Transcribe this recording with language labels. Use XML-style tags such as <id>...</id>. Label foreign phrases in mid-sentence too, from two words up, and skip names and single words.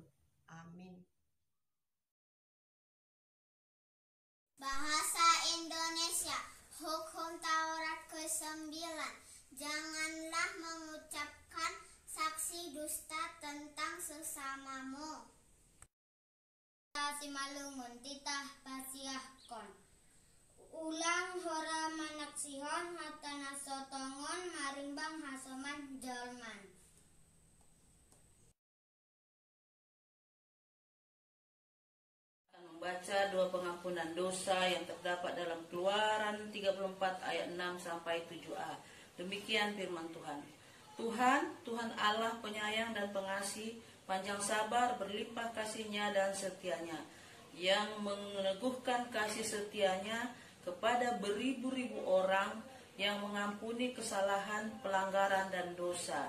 <id>Amin. Bahasa Indonesia, Hukum Taurat ke-9. Janganlah mengucapkan saksi dusta tentang sesamamu.</id> <bts>Simalungun titah pasiahkon. Ulang hora manaksihon hatana sotongon marimbang hasoman jalman.</bts> <id>Membaca doa pengampunan dosa yang terdapat dalam Keluaran 34 ayat 6 sampai 7a. Demikian firman Tuhan. Tuhan Allah penyayang dan pengasih, panjang sabar, berlimpah kasih-Nya dan setia-Nya, yang meneguhkan kasih setia-Nya kepada beribu-ribu orang, yang mengampuni kesalahan, pelanggaran dan dosa.</id>